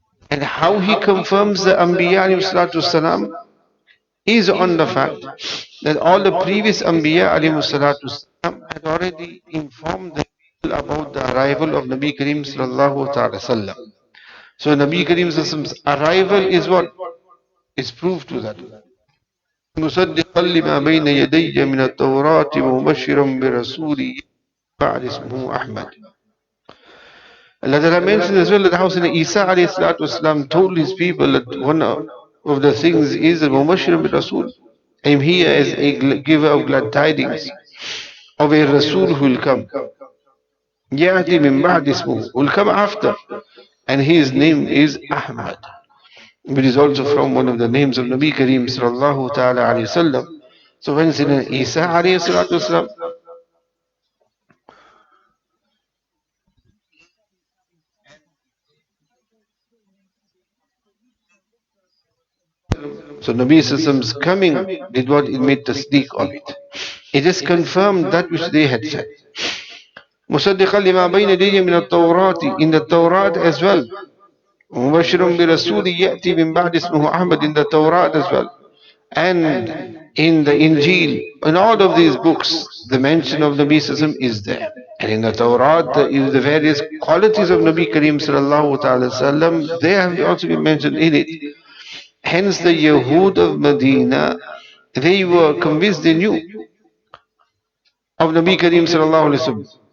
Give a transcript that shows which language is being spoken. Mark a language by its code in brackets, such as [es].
[en] And how he confirms the Anbiya alayhi salatu wasalam is on the fact that all the previous Anbiya alayhi salatu wasalam had already informed the people about the arrival of Nabi Kareem sallallahu ta'ala sallam. So Nabi Kareem sallam's arrival is what? Is proof to that. [ar] مصدقا لما بين يدي من التوراة ومبشرا برسول بعد اسمه أحمد. [en] Allah Ta'ala mentions as well that how Isa alayhi salatu wasalam told his people that one of the things is that Mubashir bin Rasul. I am here as a giver of glad tidings of a Rasul who will come. [ar] يأتي من بعد اسمه, [en] will come after, and his name is Ahmad. It is also from one of the names of Nabi Kareem sallallahu ta'ala alayhi wasallam. So when Isa alayhi salatu wasalam so Nabi Sallam's coming did what? It made tasdeeq of it. It just confirmed that which they had said. [ar] مصدقا لما بين يديه من التوراة, [en] in the Torah as well. [ar] مبشر برسول يأتي من بعد اسمه أحمد, [en] in the Torah as well. And in the Injil, in all of these books, the mention of Nabi Sallam is there. And in the Torah, the various qualities of Nabi Kareem sallallahu ta'ala sallam, they have also been mentioned in it. Hence the Yahud of Medina, they were convinced, they knew of Nabi Kareem sallallahu alayhi wa sallam.